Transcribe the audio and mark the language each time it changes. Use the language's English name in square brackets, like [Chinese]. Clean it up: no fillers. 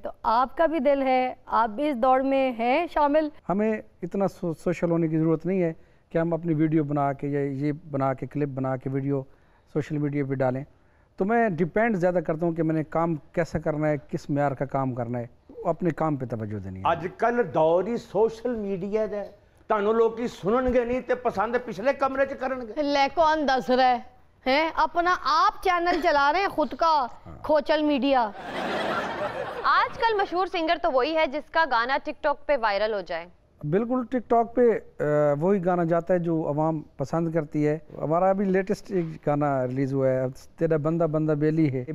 [Hindi] तो आपका भी दिल है, आप भी इस दौड़ में हैं शामिल? हमें इतना सोशल होने की ज़रूरत नहीं है कि हम अपनी वीडियो बना के या ये बना के क्लिप बना के वीडियो सोशल मीडिया पे डालें। तो मैं डिपेंड ज़्यादा करता हूँ कि मैंने काम कैसा करना है, किस म्यार का काम करना है, अपने काम पे तवज्जो देनी है। [Punjabi] अजकल दौर ही सोशल मीडिया दा ਤੁਹਾਨੂੰ ਲੋਕੀ ਸੁਣਨਗੇ ਨਹੀਂ ਤੇ ਪਸੰਦ ਪਿਛਲੇ ਕਮਰੇ 'ਚ ਕਰਨਗੇ। [Hindi] ले कौन दस रहा है अपना आप चैनल चला रहे हैं खुद का खोचल मीडिया। आजकल मशहूर सिंगर तो वही है जिसका गाना टिकटॉक पे वायरल हो जाए। बिल्कुल, टिकटॉक पे वही गाना जाता है जो आवाम पसंद करती है। हमारा अभी लेटेस्ट एक गाना रिलीज हुआ है, तेरा बंदा बंदा बेली है।